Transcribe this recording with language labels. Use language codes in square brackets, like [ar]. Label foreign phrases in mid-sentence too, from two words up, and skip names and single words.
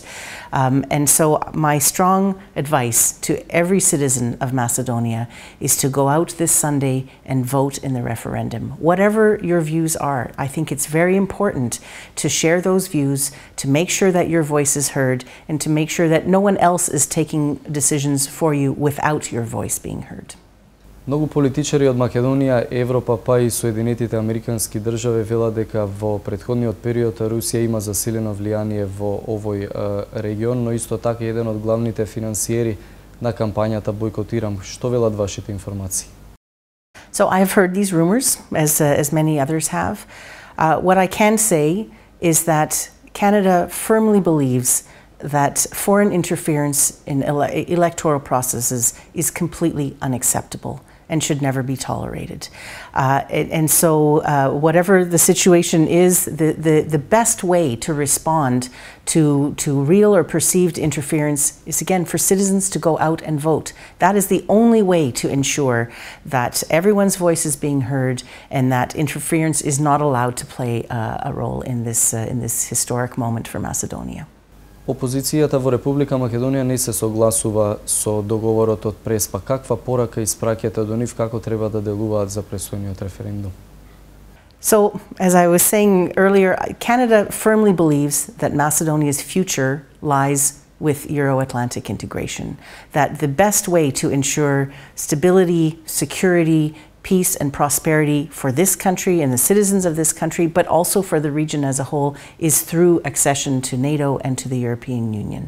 [en] And so my strong advice to every citizen of Macedonia is to go out this Sunday and vote in the referendum. Whatever your views are, I think it's very important to share those views, to make sure that your voice is heard, and to make sure that no one else is taking decisions for you without your voice being heard. [mk] Многу политичари од Македонија, Европа, па и Соединетите Американски држави велат дека во претходниот период Русија има засилено влијание во овој регион, но исто така еден од главните финансиери на кампањата Бойкотирам. Што велат вашите информации? [en] So I have heard these rumors, as many others have. What I can say is that Canada firmly believes that foreign interference in electoral processes is completely unacceptable and should never be tolerated. And so whatever the situation is, the best way to respond to real or perceived interference is, again, for citizens to go out and vote. That is the only way to ensure that everyone's voice is being heard and that interference is not allowed to play a role in this historic moment for Macedonia. [mk] Опозицијата во Република Македонија не се согласува со договорот од Преспа. Каква порака испраќате до нив, како треба да делуваат за престојниот референдум? [en] So, as I was saying earlier, Canada firmly believes that Macedonia's future lies with Euro-Atlantic integration, that the best way to ensure stability, security, peace and prosperity for this country and the citizens of this country, but also for the region as a whole, is through accession to NATO and to the European Union.